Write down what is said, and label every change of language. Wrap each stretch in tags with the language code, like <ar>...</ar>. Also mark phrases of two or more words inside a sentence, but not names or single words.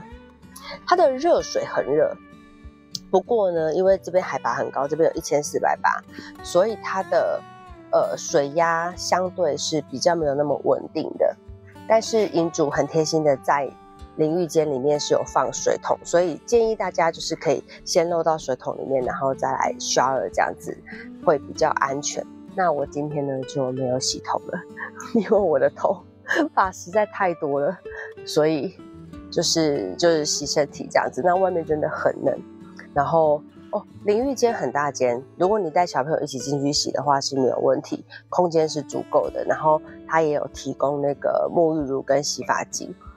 <zh>它的熱水很熱，不過呢，因為這邊海拔很高，這邊有1480，所以它的水壓相對是比較沒有那麼穩定的。但是營主很貼心的在淋浴間裡面是有放水桶，所以建議大家就是可以先漏到水桶裡面，然後再來 shower，这樣子會比較安全。那我今天呢就沒有洗頭了，因為我的頭髮實在太多了，所以就是洗身體這樣子。那外面真的很冷，然後淋浴間很大間，如果你帶小朋友一起進去洗的話是沒有問題，空間是足夠的。然後它也有提供那個沐浴乳跟洗髮精。</zh>